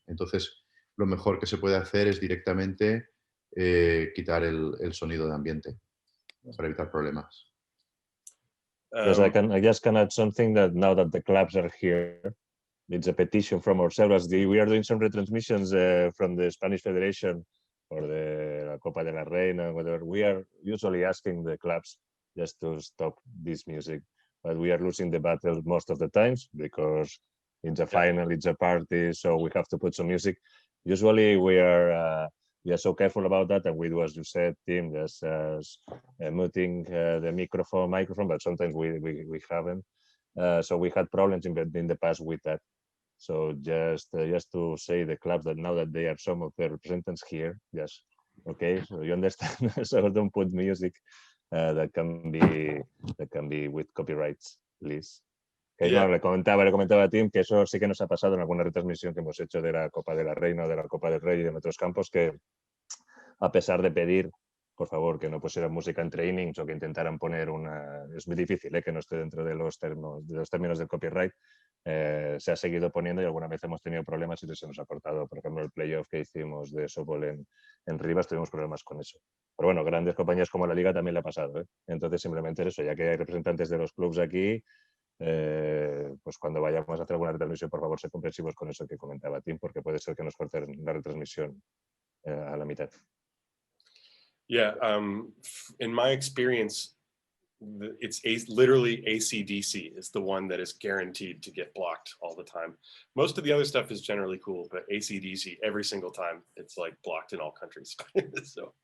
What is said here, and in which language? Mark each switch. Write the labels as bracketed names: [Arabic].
[Spanish] Entonces, lo mejor que se puede hacer es directamente quitar el sonido de ambiente para evitar problemas. [English] Yes, I just can add something that now that the clubs are here, it's a petition from ourselves. We are doing some retransmissions from the Spanish Federation or the La Copa de la Reina, whatever. We are usually asking the clubs just to stop this music, but we are losing the battle most of the times because it's a final, it's a party, so we have to put some music. Usually we are so careful about that, and we do, as you said, Tim, just muting the microphone, but sometimes we haven't. So we had problems in the past with that. So just to say the clubs that now that they are some of the representatives here, yes, okay, so you understand. So don't put music that can be with copyrights, please. [Spanish] Que [English] Yeah. [Spanish] no, le comentaba a Tim que eso sí que nos ha pasado en alguna retransmisión que hemos hecho de la Copa de la Reina o de la Copa del Rey y en otros campos, que a pesar de pedir, por favor, que no pusieran música entre innings o que intentaran poner una... Es muy difícil que no esté dentro de los términos del copyright. Se ha seguido poniendo y alguna vez hemos tenido problemas y se nos ha cortado. Por ejemplo, el playoff que hicimos de softball en Rivas tuvimos problemas con eso. Pero bueno, grandes compañías como la Liga también le ha pasado. Entonces simplemente es eso, ya que hay representantes de los clubes aquí, pues cuando vayamos a hacer alguna retransmisión, por favor, sé comprensivos con eso que comentaba Tim, porque puede ser que nos corten la retransmisión a la mitad. [English] Yeah, in my experience, it's literally AC/DC is the one that is guaranteed to get blocked all the time. Most of the other stuff is generally cool, but AC/DC, every single time, it's like blocked in all countries. So.